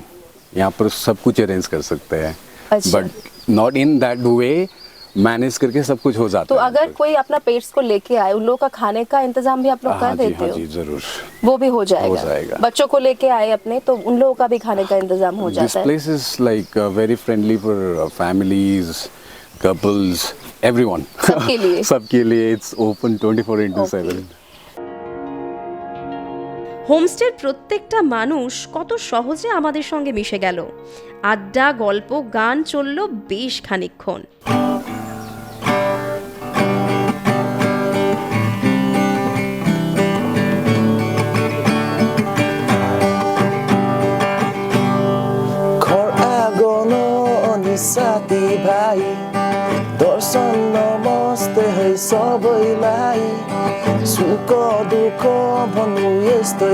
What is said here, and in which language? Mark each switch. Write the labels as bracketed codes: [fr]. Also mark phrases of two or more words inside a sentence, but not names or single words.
[hi] यहाँ पर सब कुछ अरेंज कर सकते हैं, [en] but not in that way [hi] मैनेज करके सब कुछ हो जाता तो है। अगर कोई अपना पेट्स को लेके आए, उन लोगों का खाने का इंतजाम भी आप लोग कर देते हो? जी जरूर, वो भी हो जाएगा। बच्चों को लेके आए अपने, तो उन लोगों का भी खाने का इंतजाम हो जाता है। [en] This place is like very friendly for families, couples, everyone. [hi] सबके लिए [en] It's open 24/7. [bn] হোমস্টের প্রত্যেকটা মানুষ কত সহজে আমাদের সঙ্গে মিশে গেল। আড্ডা, গল্প, গান চলল বেশ খানিকক্ষণ। [ne] साथी भाइ दर्शन नमस्ते है सबैलाई, सुख दुःख भन्नु यस्तै